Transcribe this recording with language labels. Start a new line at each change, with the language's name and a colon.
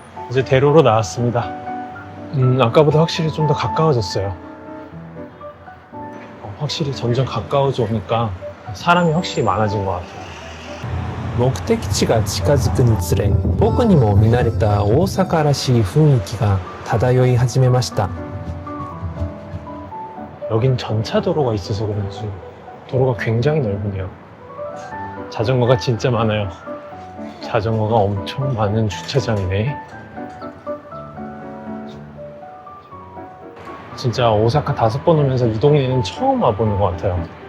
Korean: 이제 대로로 나왔습니다. 아까보다 확실히 좀 더 가까워졌어요. 확실히 점점 가까워져 오니까 사람이 확실히 많아진 것 같아요.
Japanese: 目的地が近づくにつれ僕にも見慣れた大阪らしい雰囲気が漂い始めました。
Korean: 여긴 전차 도로가 있어서 그런지 도로가 굉장히 넓으네요. 자전거가 진짜 많아요. 자전거가 엄청 많은 주차장이네. 진짜 오사카 5번 오면서 이 동네는 처음 와보는 것 같아요.